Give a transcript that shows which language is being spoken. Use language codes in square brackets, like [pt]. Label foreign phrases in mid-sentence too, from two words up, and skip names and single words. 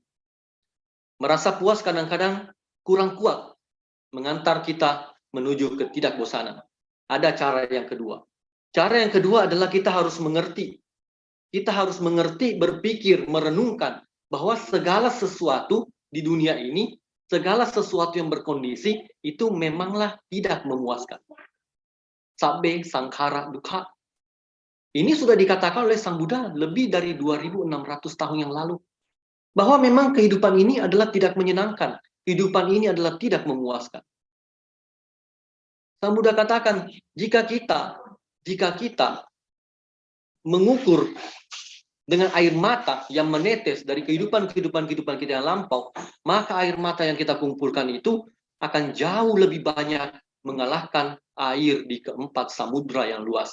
[id] Merasa puas kadang-kadang kurang kuat mengantar kita menuju ketidakbosanan. Ada cara yang kedua. Cara yang kedua adalah kita harus mengerti. Kita harus mengerti, berpikir, merenungkan bahwa segala sesuatu di dunia ini, segala sesuatu yang berkondisi, itu memanglah tidak memuaskan. [pi] Sabbe sangkara dukkha. [id] Ini sudah dikatakan oleh Sang Buddha lebih dari 2.600 tahun yang lalu. Bahwa memang kehidupan ini adalah tidak menyenangkan. Kehidupan ini adalah tidak memuaskan. Sang Buddha katakan, jika kita mengukur dengan air mata yang menetes dari kehidupan kita yang lampau, maka air mata yang kita kumpulkan itu akan jauh lebih banyak mengalahkan air di keempat samudra yang luas.